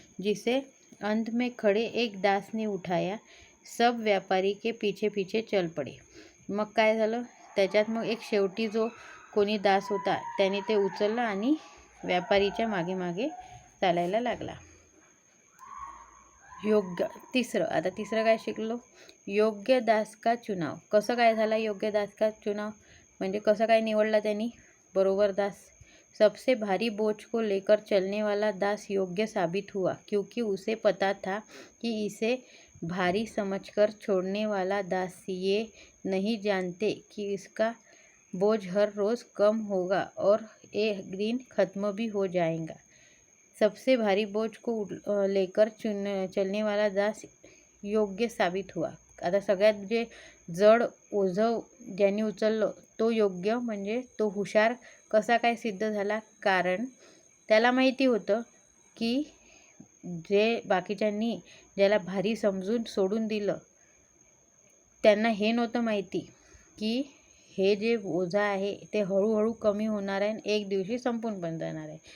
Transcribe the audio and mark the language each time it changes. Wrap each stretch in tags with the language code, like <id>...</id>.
<hi>जिसे अंत में खड़े एक दास ने उठाया. सब व्यापारी के पीछे पीछे चल पड़े.</hi> <mr>मग काय झालं त्याच्यात मग एक शेवटी जो कोणी दास होता त्याने ते उचललं आणि व्यापारीच्या मागे मागे चालायला लागला. तिसरं काय शिकलो,</mr> <hi>योग्य दास का चुनाव.</hi> <mr>कसं काय झाला</mr> <hi>योग्य दास का चुनाव</hi> <mr>म्हणजे कसं काय निवडला त्यांनी बरोबर दास.</mr> <hi>सबसे भारी बोझ को लेकर चलने वाला दास योग्य साबित हुआ क्योंकि उसे पता था कि इसे भारी समझकर छोड़ने वाला दास ये नहीं जानते कि इसका बोझ हर रोज़ कम होगा और एक दिन ख़त्म भी हो जाएगा. सबसे भारी बोझ को लेकर चलने वाला दास योग्य साबित हुआ.</hi> <mr>आता सगळ्यात जे जड ओझं ज्यांनी उचललं तो योग्य म्हणजे तो हुशार कसा काय सिद्ध झाला. कारण त्याला माहिती होतं की जे बाकीच्यांनी ज्याला भारी समजून सोडून दिलं त्यांना हे नव्हतं माहिती की हे जे ओझं आहे ते हळूहळू कमी होणार आहे आणि एक दिवशी संपून पण जाणार आहे.</mr>